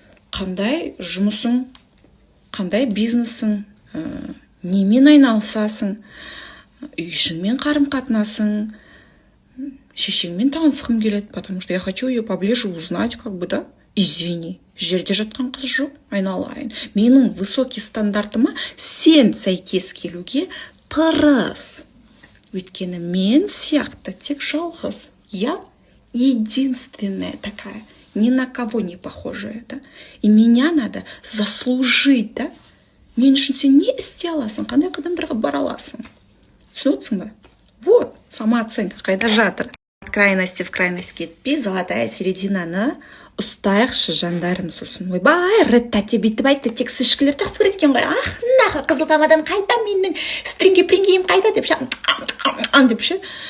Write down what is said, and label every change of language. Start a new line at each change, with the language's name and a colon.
Kazakh: Қандай жұмысың, қандай бизнесің, немен айналысасың, үйшіңмен қарым-қатынасың, шешеңмен танысқым келеді,
Russian: потому что я хочу ее поближе узнать, как бы, да? Извини,
Kazakh: жерде жатқан қыз жоқ, айналайын. Менің высокий стандартыма сен сәйкес келуге тырыс. Өйткені мен сияқты тек жалғыз.
Russian: Я единственная такая, ни на кого не похожая, да? И меня надо заслужить, да?
Kazakh: Мен үшін сен не істей аласың, қандай қадамдарға бара аласың? Түсінесің ба? Вот, самооценка қайда жатыр.
Russian: От крайности в крайность
Kazakh: кетпей,
Russian: золотая
Kazakh: серединаны ұстайықшы, жандарым, сосын. Ойбай, Ретта бүйтіп айтты, тек сішкілер жақсы көреді екен ғой. Наға қызыл тамадан қайда, менің стринге-прингейім қайда деп ше. Деп ше.